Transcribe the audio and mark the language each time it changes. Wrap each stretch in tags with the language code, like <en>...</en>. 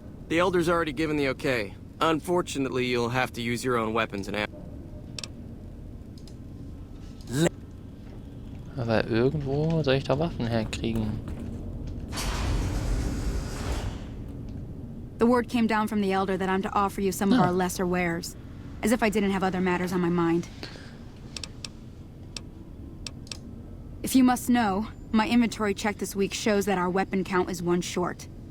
<en>The Elder's already given the okay. Unfortunately, you'll have to use your own weapons and ammo.</en> <de>Aber irgendwo soll ich da Waffen herkriegen.</de> <en>The word came down from the Elder that I'm to offer you some of our lesser wares. As if I didn't have other matters on my mind. If you must know, my inventory check this week shows that our weapon count is 1 short.</en>